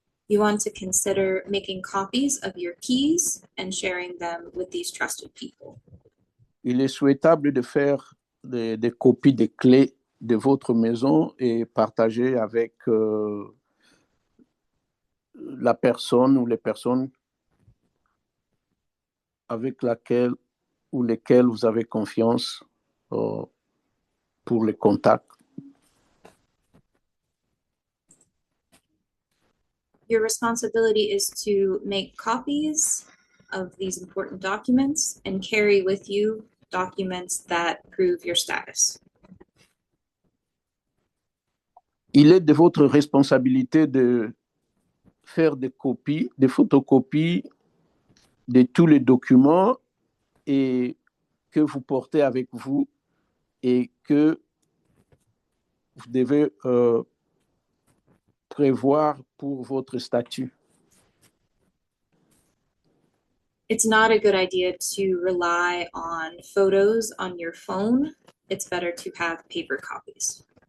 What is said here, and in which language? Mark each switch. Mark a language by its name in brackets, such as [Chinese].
[English] You want to consider making copies of your keys and sharing them with these trusted people. [French] Il est souhaitable de faire des copies des clés de votre maison et partager avec la personne ou les personnes avec laquelle ou lesquelles vous avez confiance pour les contacts. [English] Your responsibility is to make copies of these important documents and carry with you documents that prove your status. [French] Il est de votre responsabilité de faire des copies, des photocopies de tous les documents et que vous portez avec vous et que vous devez prévoir pour votre statut. [English] It's not a good idea to rely on photos on your phone. It's better to have paper copies.